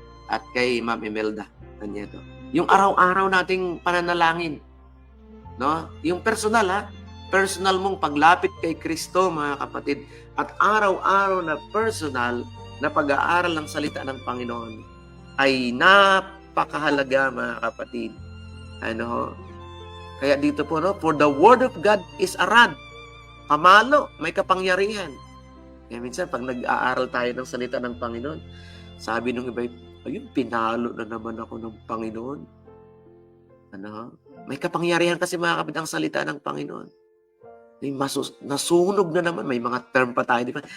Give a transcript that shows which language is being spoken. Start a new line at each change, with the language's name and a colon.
Filipino: At kay Ma'am Imelda Tanyeto. Yung araw-araw nating pananalangin. Yung personal, personal mong paglapit kay Kristo, mga kapatid, at araw-araw na personal na pag-aaral ng salita ng Panginoon ay napakahalaga, mga kapatid. Kaya dito po,
English: for the Word of God is a rod.
Filipino: Pamalo, may kapangyarihan. Kaya minsan, pag nag-aaral tayo ng salita ng Panginoon, sabi nung iba, ayun, pinalo na naman ako ng Panginoon. May kapangyarihan kasi, mga kapatid, ang salita ng Panginoon. Nasunog na naman, may mga term pa tayo, di ba?